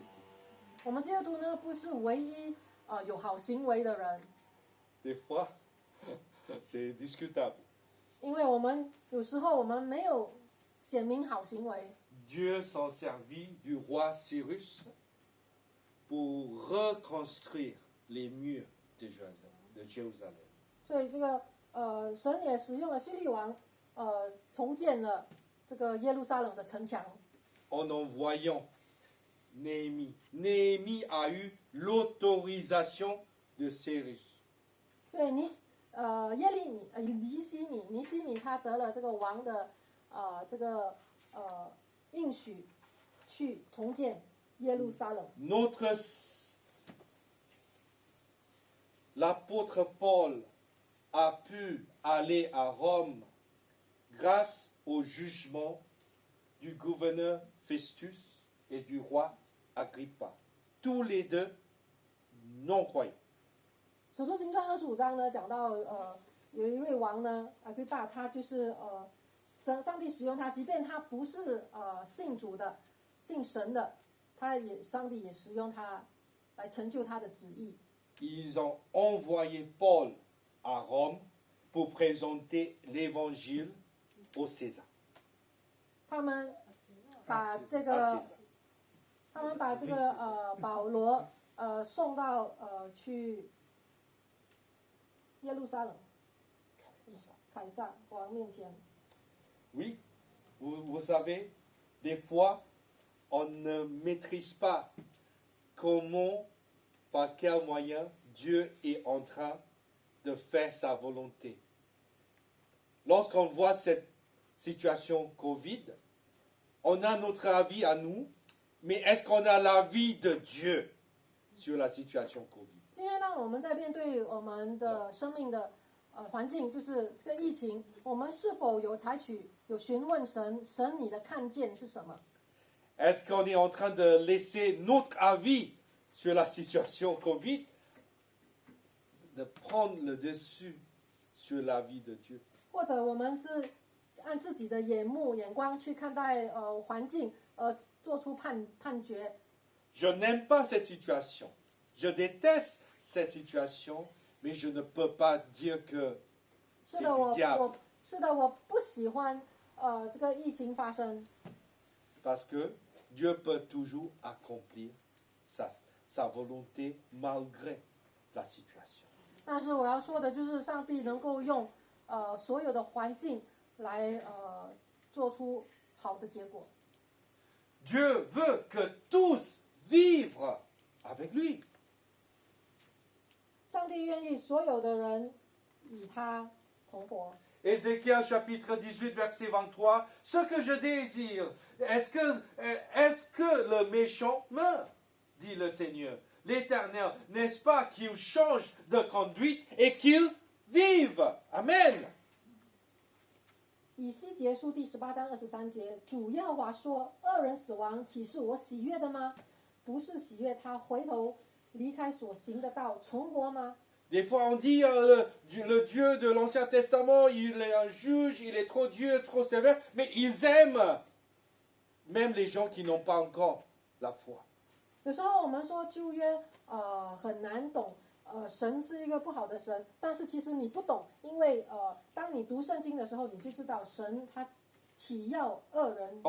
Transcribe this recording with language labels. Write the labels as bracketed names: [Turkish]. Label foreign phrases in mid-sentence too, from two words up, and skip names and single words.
[Chinese] 我们基督徒呢，不是唯一有好行为的人， [French] Des fois, c'est discutable. [Chinese] 因为我们有时候我们没有显明好行为。 [French] Dieu s'en servit du roi Cyrus pour reconstruire les murs de Jérusalem. [Chinese] 所以这个神也使用了希律王，重建了这个耶路撒冷的城墙。 [French] En envoyant Néhémie. Néhémie a eu l'autorisation de Cyrus. [Chinese] 所以尼西米他得了这个王的这个应许，去重建耶路撒冷。 [French] L'apôtre Paul a pu aller à Rome grâce au jugement du gouverneur Festus et du roi Agrippa, tous les deux non-croyants. [Chinese] 使徒行传25章呢，讲到有一位王呢，阿圭巴，他就是上帝使用他，即便他不是信主的、信神的，上帝也使用他来成就他的旨意。 [French] Ils ont envoyé Paul à Rome pour présenter l'évangile au César. [Chinese] 他们把这个保罗送到去耶路撒冷凯撒王面前。 [French] Oui, vous savez, des fois, on ne maîtrise pas comment, par quel moyen Dieu est en train de faire sa volonté. Lorsqu'on voit cette situation Covid, on a notre avis à nous, mais est-ce qu'on a l'avis de Dieu sur la situation Covid? [Chinese] 今天当我们在面对我们的生命的环境，就是这个疫情，我们是否有询问神，你的看见是什么？ [French] Est-ce qu'on est en train de laisser notre avis sur la situation Covid, de prendre le dessus sur l'avis de Dieu? [Chinese] 或者我们是按自己的眼光去看待环境，做出判决？ [French] Je n'aime pas cette situation. Je déteste cette situation, mais je ne peux pas dire que [Chinese] 是 [French] c'est [Chinese] 的， [French] du diable. [Chinese] 我不喜欢这个疫情发生， [French] Parce que Dieu peut toujours accomplir sa volonté malgré la situation. [Chinese] 但是我要说的就是上帝能够用所有的环境来做出好的结果。 [French] Dieu veut que tous vivent avec lui. [Chinese] 上帝愿意所有的人与他同活。 [French] Ézéchiel chapitre 18 verset 23, ce que je désire, est-ce que le méchant meurt, dit le Seigneur, l'Éternel, n'est-ce pas qu'il change de conduite et qu'il vive? Amen. [Chinese] 以西结书第18章23节，主耶和华说：“恶人死亡，岂是我喜悦的吗？不是喜悦他回头离开所行的道，存活吗？” [French] Des fois on dit le Dieu de l'Ancien Testament, il est un juge, il est trop Dieu, trop sévère, mais ils aiment même les gens qui n'ont pas encore la foi. [Chinese] 有时候我们说旧约很难懂，神是一个不好的神，但是其实你不懂，因为当你读圣经的时候，你就知道神他岂要恶人死